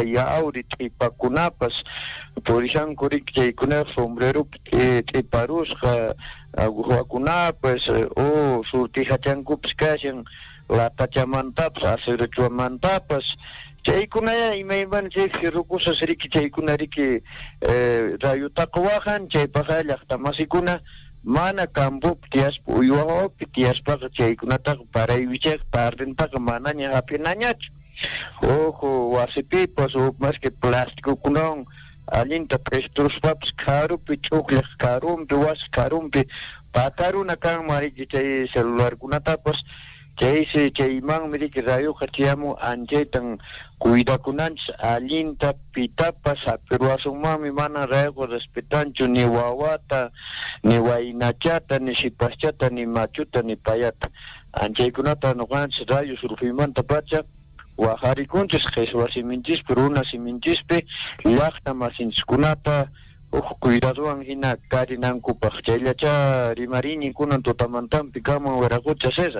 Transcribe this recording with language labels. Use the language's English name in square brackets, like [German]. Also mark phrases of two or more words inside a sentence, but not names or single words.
[Quechua] yauri, tripakunapas, [Spanish] por ejemplo [Quechua] riki chaykuna sombrero triparusqa, agujakunapas, o surtijachankupas kashan, latachamantapas, acerochuamantapas, chaykuna imaymana chaypi rukusas riki chaykuna riki rayutaqa wahan, chaypaqa llaqtamasikuna mana campo tiaspa uywapi tiaspa chaykunataqa paraywichayqa tardentaqa manaña hapinañachu ojo wasipipas o [Spanish] más que plástico [Quechua] kunawan allinta presturuspapas karupi chukllaq karumpi wasi karumpi pataruna kanman riki chay celularkunatapas chaymanmi riki rayuqa tiyamun anchaytan cuidakunanchis allinta pitapas apiruwasunmanmi mana rayuqa respetanchu ni wawata ni waynachata ni sipaschata ni machuta ni payata anchaykunata nuqanchis rayo surfimanta pacha waqarikunchis qhichwasiminchishpi runa siminchispi llaqta masinchikkunata cuidaduwan hina karinankupaq chayllacha rimarini kunan tutamantampi kaman wiraqucha César.